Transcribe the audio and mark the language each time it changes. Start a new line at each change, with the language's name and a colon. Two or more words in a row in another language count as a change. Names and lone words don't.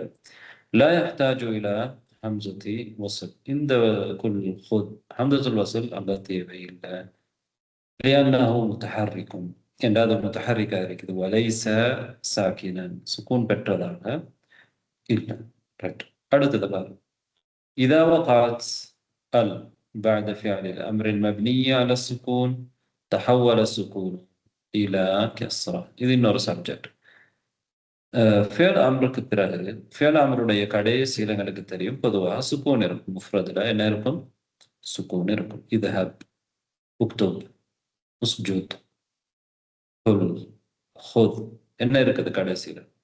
Arabic: لا يحتاج إلى همزة وصل,
Tamil: இந்த
Arabic: قل خذ همزة الوصل
Tamil: அங்க தேவை இல்லை.
Arabic: لأنه متحرك,
Tamil: என்றால் அது முத்தஹர்ரிக்காக இருக்குது.
Arabic: وليس ساكنا
Tamil: சுக்கூன் பெற்றதாக இல்லை. ரைட். அடுத்தது பாருங்க.
Arabic: إذا وقعت ال بعد فعل الأمر المبني على السكون تحول السكون إلى كسرة.
Tamil: இது இன்னொரு சப்ஜெக்ட்.
Arabic: فعل أمر
Tamil: பிறகு
Arabic: فعل أمر
Tamil: கடைசியில் எங்களுக்கு தெரியும் பொதுவாக சுக்கூன் இருக்கும். முஃப்ரதுல என்ன இருக்கும்? சுக்கூன் இருக்கும்.
Arabic: اذهب، اكتب، اسجد، قل، خذ
Tamil: என்ன இருக்குது கடைசியில்?